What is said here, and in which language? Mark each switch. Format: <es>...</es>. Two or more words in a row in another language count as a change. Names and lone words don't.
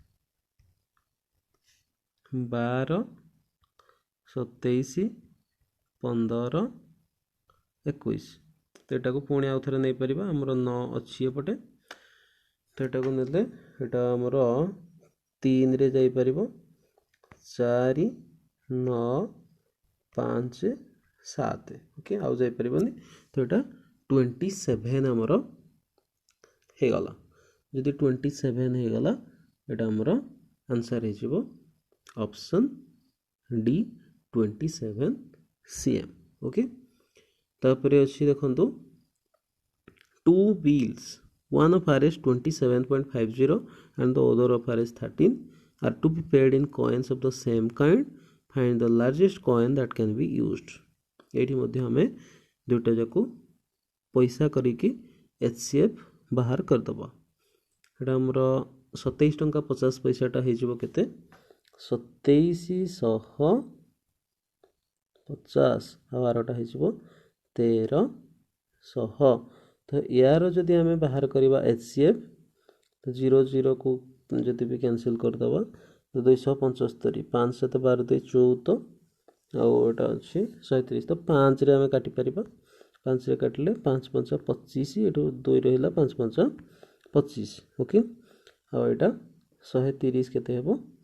<or>12 27 15 21 ତ ଏଟାକୁ ପୁଣି ଆଉ ଥରେ ନେଇପାରିବା ଆମର 9 ଅଛି ଏପଟେ ତ ଏଟାକୁ ନେଲେ ଏଟା ଆମର 3ରେ ଯାଇପାରିବ 4 9 5 7 ଓକେ ଆଉ ଯାଇପାରିବନି ତ ଏଟା 27 ଆମର ହେଇଗଲା। ଯଦି 27 ହେଇଗଲା ଏଟା ଆମର ଆନ୍ସର ହେଇଯିବ ଅପସନ୍ ଡି 27 cm ଓକେ ତାପରେ ଅଛି ଦେଖନ୍ତୁ 2</or> <en>bills one of r is 27.50 and the other of r is 13 are to be paid in coins of the same kind find the largest coin that can be used</en> <or>ଏଇଠି ମଧ୍ୟ ଆମେ ଦୁଇଟା ଯାକୁ ପଇସା କରିକି HCF ବାହାର କରିଦେବା ଏଇଟା ଆମର 27 ଟଙ୍କା 50 ପଇସାଟା ହେଇଯିବ କେତେ 2750 ଆଉ ଆରଟା ହେଇଯିବ 1300 ତ ୟାର ଯଦି ଆମେ ବାହାର କରିବା HCF ତ 0 0 କୁ ଯଦି ବି କ୍ୟାନସେଲ୍ କରିଦେବା ତ 275 5 7 12 2 14 ଆଉ ଏଇଟା ଅଛି 130 ତ 5ରେ ଆମେ କାଟିପାରିବା 5ରେ କାଟିଲେ 5 5 25 ଏଠୁ 2 ରହିଲା 5 5 25 ଓକେ ଆଉ ଏଇଟା 130 କେତେ ହେବ</or>